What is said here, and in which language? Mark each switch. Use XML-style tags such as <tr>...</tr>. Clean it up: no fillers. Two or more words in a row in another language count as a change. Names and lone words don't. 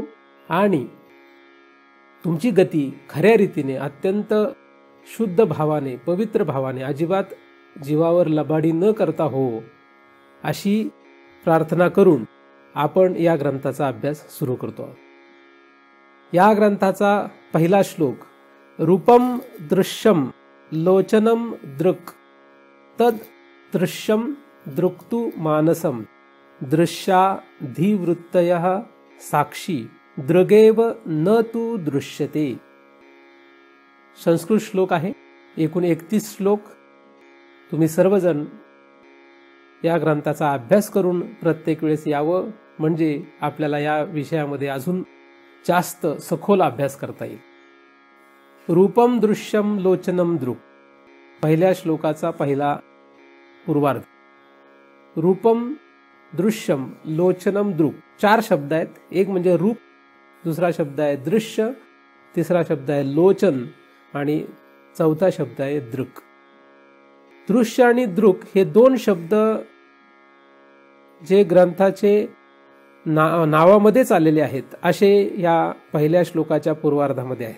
<mr>आणि तुमची गती खऱ्या रीतीने अत्यंत शुद्ध भावाने, पवित्र भावाने, अजिबात जीवावर लबाडी न करता हो, अशी प्रार्थना करून आपण या ग्रंथाचा अभ्यास सुरू करतो. या ग्रंथाचा पहिला श्लोक,</mr> <sa>रूपम दृश्यम लोचनम दृक् तद दृश्यम दृक्तु मानसम दृश्याधिवृत्तयः साक्षी दृगेव न तु दृश्यते.</sa> <mr>संस्कृत श्लोक आहे. एकूण 31 श्लोक. तुम्ही सर्वजण या ग्रंथाचा अभ्यास करून प्रत्येक वेळेस यावं, म्हणजे आपल्याला या विषयामध्ये अजून जास्त सखोल अभ्यास करता येईल.</mr> <sa>रूपम दृश्यम लोचनम दृक्,</sa> <mr>पहिल्या श्लोकाचा पहिला पूर्वार्ध.</mr> <sa>रूपम दृश्यम लोचनम दृक्,</sa> <mr>4 शब्द आहेत. एक म्हणजे रूप, दुसरा शब्द आहे दृश्य, तिसरा शब्द आहे लोचन आणि चौथा शब्द आहे दृक्. दृश्य आणि दृक् हे 2 शब्द जे ग्रंथाचे नावामध्येच आलेले आहेत, असे या पहिल्या श्लोकाच्या पूर्वार्धामध्ये आहेत.</mr>